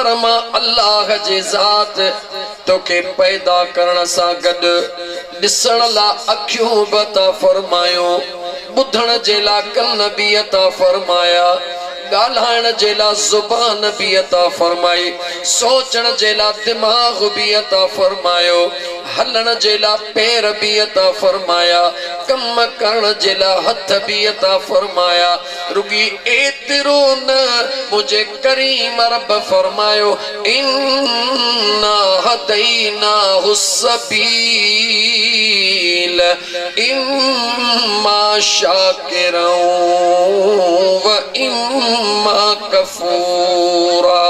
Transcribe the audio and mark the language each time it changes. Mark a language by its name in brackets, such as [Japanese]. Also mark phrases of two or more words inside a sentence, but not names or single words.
[Sindhi] मां अल्लाह जे ज़ात तोखे पैदा करण सां गॾु ॾिसण लाइ अखियूं बि अता फरमायो, ॿुधण जे लाइ कन बि अता फरमाया, ॻाल्हाइण जे लाइ ज़ुबान बि अता फरमाई, सोचण जे लाइ दिमाग़ बि अता फरमायो, हलण जे लाइ पैर बि अता फरमाया, कम करण जे लाइ हथ बि अता फरमाया। रुगी एतिरो न, मुझे करीम रब फरमायो [Arabic] إنا هديناه سبيل إما شاكرا و إما كفورا.